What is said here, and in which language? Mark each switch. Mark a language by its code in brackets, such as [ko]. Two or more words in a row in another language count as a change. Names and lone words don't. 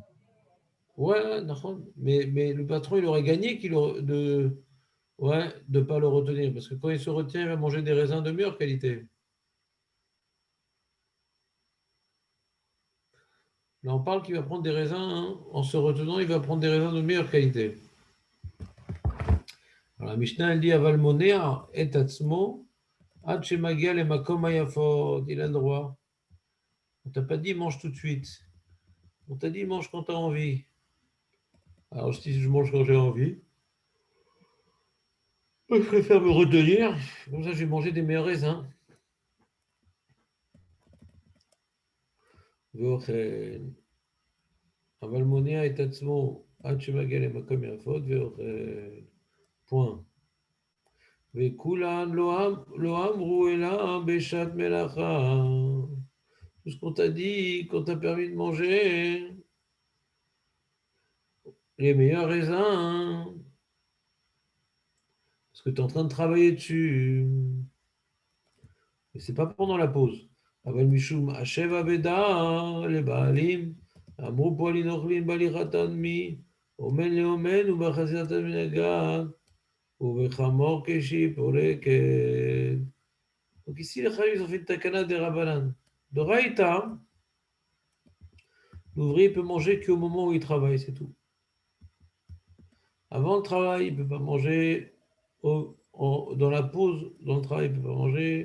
[fr] Ouais, mais le patron, il aurait gagné de ne pas le retenir. Parce que quand il se retient, il va manger des raisins de meilleure qualité. Là, on parle qu'il va prendre des raisins, hein, en se retenant, il va prendre des raisins de meilleure qualité. Alors, la Mishnah, elle dit [he] אבל מונע את עצמו, עד שמגיע למקום היפות. [fr] Il a le droit. On t'a pas dit mange tout de suite. On t'a dit mange quand tu as envie. Alors, si je mange quand j'ai envie, je préfère me retenir. Comme ça, je vais manger des meilleurs raisins. [he] ואוכל. אבל מונע את עצמו עד שמגיע למקום יפות ואוכל. [fr] point. [he] וכולן לא אמרו אלא בשעת מלאכה. [fr] Tout ce qu'on t'a dit, qu'on t'a permis de manger, les meilleurs raisins, parce que tu es en train de travailler dessus. Et c'est pas pendant la pause. [he] אבל משום השב אבדה לבעלים, אמרו פועלין אוכלים בהליכתן מאומן לאומן ובחזירתן מן הגן, ובחמור כשהיא פורקת. [fr] Donc ici, les Khaïs ont fait une takana des Rabbanan. De Raïta, l'ouvrier peut manger qu'au moment où il travaille, c'est tout. Avant le travail, il ne peut pas manger. Dans la pause, dans le travail, il ne peut pas manger.